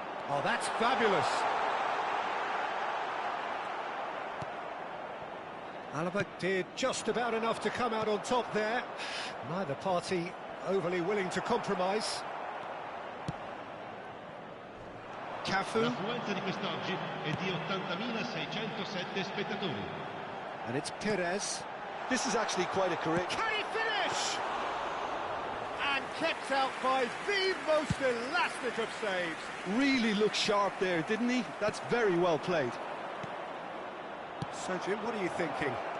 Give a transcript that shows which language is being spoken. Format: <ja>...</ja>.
<en>Oh, that's fabulous. Alaba did just about enough to come out on top there. Neither party overly willing to compromise. Cafu.</en> <it>L'affluenza di quest'oggi è di 80.607 spettatori.</it> <en>And it's Perez. This is actually quite a career. Can he finish? And kept out by the most elastic of saves. Really looked sharp there, didn't he? That's very well played. So, Jim, what are you thinking?</en>